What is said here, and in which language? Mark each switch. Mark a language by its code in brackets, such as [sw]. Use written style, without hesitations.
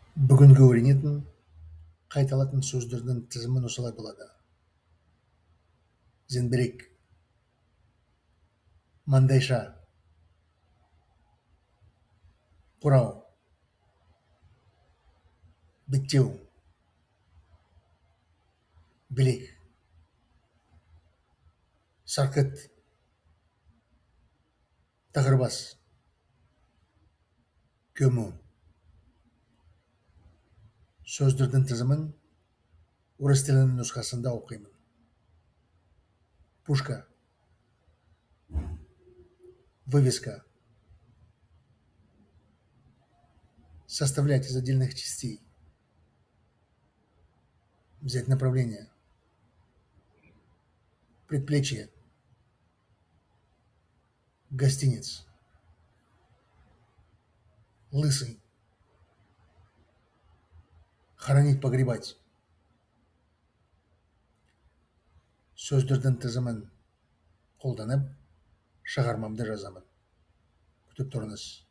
[kk] Бүгінгі өрнетін қайталатын сөздердің тізімін осылай болады: зеңбірек, маңдайша, қорау, беттеу, білек, сарқыт, тақырбас, көму. Сөздердің тізімін орыс тілінің нұсқасында оқимын. [ru] Пушка, вывеска, составлять из отдельных частей, взять направление, предплечье, гостиниц, лысый, хоронить, погребать. [kk] Сөздердің тізімін қолданып, шығармамды жазамын. Күтіп тұрыңыз.